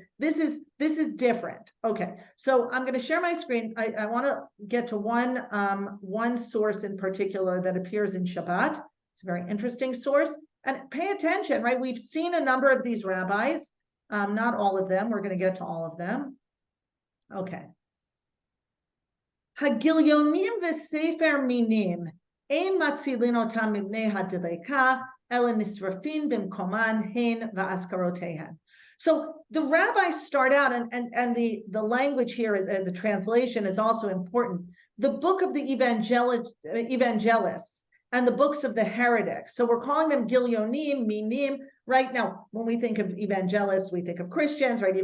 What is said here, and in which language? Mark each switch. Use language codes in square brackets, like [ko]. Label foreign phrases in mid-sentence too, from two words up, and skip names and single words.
[en] This is different. Okay, so I'm going to share my screen. I want to get to one source in particular that appears in Shabbat. It's a very interesting source. And pay attention, right? We've seen a number of these rabbis, not all of them. We're going to get to all of them. [he] Okay. הגליונים וספר מינים אין מצילין אותם מפני הדליקה אלא נשרפין במקומן הן ואזכרותיהן. [en] So the rabbis start out, and the language here, the translation is also important. The book of the evangelists and the books of the heretics. So we're calling them Gilyonim, Minim. Right now, when we think of evangelists, we think of Christians, right?